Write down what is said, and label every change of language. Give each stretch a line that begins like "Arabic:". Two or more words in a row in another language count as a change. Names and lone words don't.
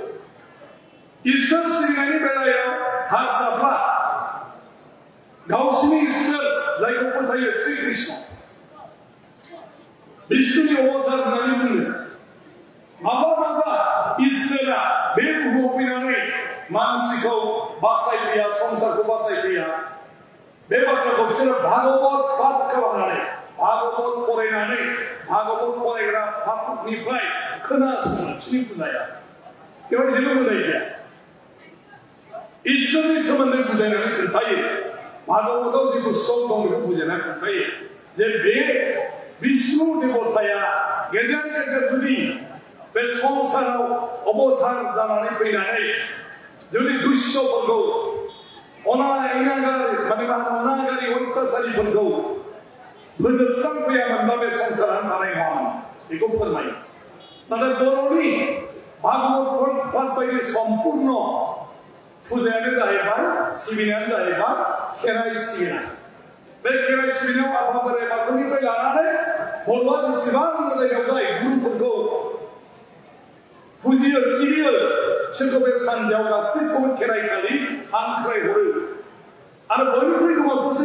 Bodo: इसोर सिबिनायनि बेलायाव हारसाफ्रा गावसिनि इसोर जायखौ फोथायो श्री कृष्ण बिष्णुनि अवतार होननानै बुङो माब्लाबा इसोरा बे बुहुमाव फैनानै मानसिखौ बासायफैया संसारखौ बासायफैया बे बाथ्राखौ बिसोरो भागवत पाठ खालामनानै भागवत फरायनानै भागवत फरायग्रा पाठनिफ्राय खोनासङो बिसोरनि फुजाया बेवहाय जेबो मोदाय गैया इसोरनि सोमोन्दै बुजायनानै खोन्थायो भागवतआव जेबो सल दं बेखौ बुजायनानै खोन्थायो जे बे विष्णु देबताया गेजेर गेजेर जुदि बे संसाराव अबतार जानानै फैनानै जुदि दुष्यफोरखौ अनागारि अत्याचारिफोरखौ फोजोबस्रांफैयामोनबा बे संसारानो थानाय नङामोन बेखौ फोरमायो नाथाय बर'नि भागवत पाठ बायदि सम्पुर्ण फुजायानो जाहैबाय सिबिनायानो जाहैबाय खेराइ सिबिनाय बे खेराइ सिबिनायाव आफा बोराइ बाथौनिफ्राय लानानै बर'आ जेसेबां मोदाय दावदाय गुरुफोरखौ फुजियो सिबियो बिसोरखौ बे सानजायाव गासैखौबो खेराइखालि हांख्रायहरो आरो बयनिख्रुइ गोबांसिन